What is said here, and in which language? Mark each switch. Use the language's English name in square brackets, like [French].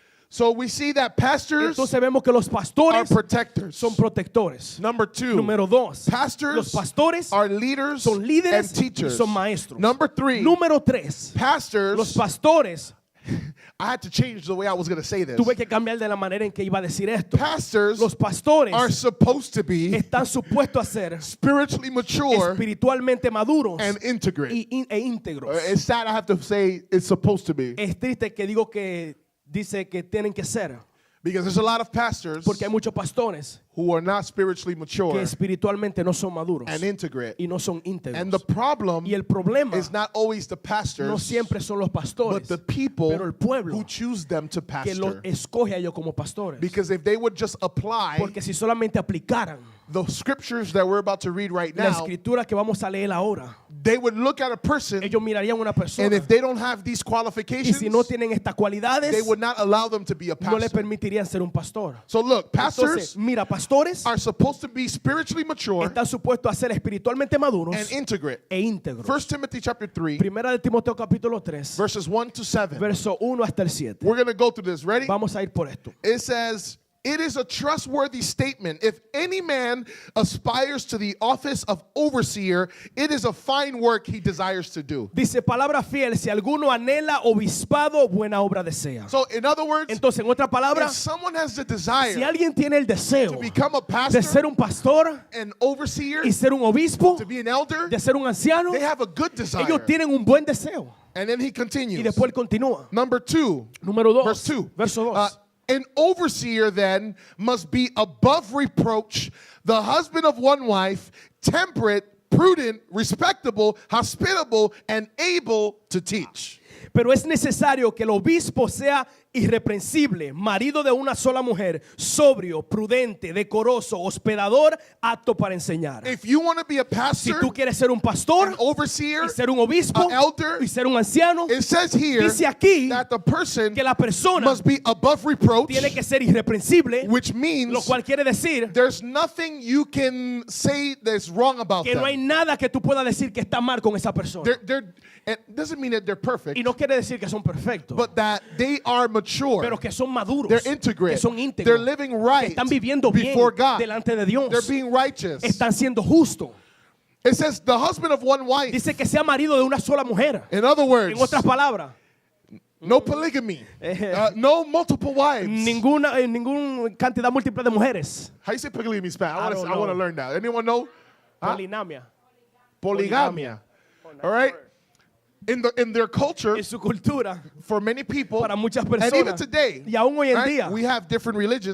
[English] So we see that pastors [Spanish] Entonces vemos que los [English] are [Spanish] pastores [English] protectors. [Spanish] son protectores. [English] Number two, [Spanish] Número 2, [English] pastors [Spanish] los pastores [English] are leaders [Spanish] son líderes [English] and teachers. [Spanish] y son maestros. [English] Number three, [Spanish] Número 3, [English] pastors, [Spanish] los pastores, [English] I had to change the way I was going to say this. [Spanish] tuve que cambiar de la manera en que iba a decir esto. [English] Pastors [Spanish] Los pastores [English] are supposed to be [Spanish] están supuestos a ser [English] spiritually mature [Spanish] espiritualmente maduros [English] and integrate. [Spanish] e íntegros. [English] It's sad I have to say it's supposed to be, [Spanish] Es triste que digo que dice que tienen que ser, [English] because there's a lot of pastors [Spanish] porque hay muchos pastores [English] who are not spiritually [Spanish] que [English] mature [Spanish] espiritualmente no son maduros [English] and integrate. [Spanish] y no son [English] And the [Spanish] íntegros. [English] problem [Spanish] Y el problema [English] is not always the [Spanish] no [English] pastors, [Spanish] siempre son los [English] but [Spanish] pastores, [English] the people [Spanish] pero el pueblo [English] who choose them to [Spanish] que los [English] pastor. [Spanish] escoge a ellos como pastores. [English] Because if they would just apply [Spanish] Porque si solamente aplicaran [English] the scriptures that we're about to read right [Spanish] la [English] now, [Spanish] escritura que vamos a leer ahora, [English] they would look at a person, [Spanish] ellos mirarían a una [English] and [Spanish] persona [English] if they don't have these [Spanish] y [English] qualifications, [Spanish] si no tienen estas cualidades, [English] they would not allow them to be a [Spanish] no le [English] pastor. [Spanish] permitirían ser un pastor. [English] So look, pastors [Spanish] mira, pastores [English] are supposed to be spiritually mature [Spanish] están supuestos a ser espiritualmente maduros [English] and integrate. [Spanish] e íntegros. [English] 1 Timothy chapter 3, [Spanish] Primera de Timoteo capítulo 3, [English] verses 1 to 7. [Spanish] verso 1 hasta el 7. [English] We're going to go through this. Ready? [Spanish] Vamos a ir por esto. [English] It says, "It is a trustworthy statement. If any man aspires to the office of overseer, it is a fine work he desires to do." [Spanish] Dice, palabra fiel, si alguno anhela obispado, buena obra desea. [English] So, in other words, [Spanish] Entonces, en otras [English] if [Spanish] palabras, [English] someone has the [Spanish] si [English] desire [Spanish] alguien tiene el deseo [English] to become a [Spanish] de [English] pastor, [Spanish] ser un pastor [English] an overseer, [Spanish] y ser un obispo, [English] to be an elder, [Spanish] de ser un anciano, [English] they have a good desire. [Spanish] ellos tienen un buen deseo. [English] And then he [Spanish] Y [English] continues. [Spanish] después él continúa. [English] Number 2, [Spanish] Número 2, [English] verse 2. [Spanish] verso 2. [English] An overseer then must be above reproach, the husband of one wife, temperate, prudent, respectable, hospitable, and able to teach. [Spanish] Pero es necesario que el obispo sea irreprensible, marido de una sola mujer, sobrio, prudente, decoroso, hospedador, apto para enseñar. [English] If you want to be a [Spanish] Si [English] pastor, [Spanish] tú quieres ser un pastor [English] an overseer, [Spanish] y ser un obispo [English] an elder, [Spanish] y ser un anciano, [English] it says here [Spanish] dice aquí [English] that the person [Spanish] que la persona [English] must be above reproach, [Spanish] tiene que ser irreprensible, [English] which [Spanish] lo [English] means [Spanish] cual quiere decir [English] there's nothing you can say that's wrong about [Spanish] que no hay [English] them. [Spanish] nada que tú puedas decir que está mal con esa persona. [English] It doesn't mean that they're perfect, [Spanish] Y no quiere decir que son perfectos, [English] but that they are mature. [Spanish] pero que son maduros, [English] They're integrate. [Spanish] que son [English] They're [Spanish] íntegros, [English] living [Spanish] que [English] right [Spanish] están viviendo bien [English] before God. [Spanish] delante de Dios, [English] They're being righteous. [Spanish] están siendo justos. [English] It says the husband of one wife. [Spanish] Dice que sea marido de una sola mujer. [English] In other words, [Spanish] En otras palabras, [English] no polygamy, no multiple wives. [Spanish] ninguna cantidad múltiple de mujeres. [English] How you say polygamy in Spanish? I don't I want to know. learn that. Anyone know? Huh? [Spanish] Poligamia. [English] Polygamia. All right. In their culture, [Spanish] En su cultura, [English] for many people, [Spanish] para muchas [English] and even [Spanish] personas, [English] today, [Spanish] y aún hoy en [English] right, [Spanish] día, [English] we have different religions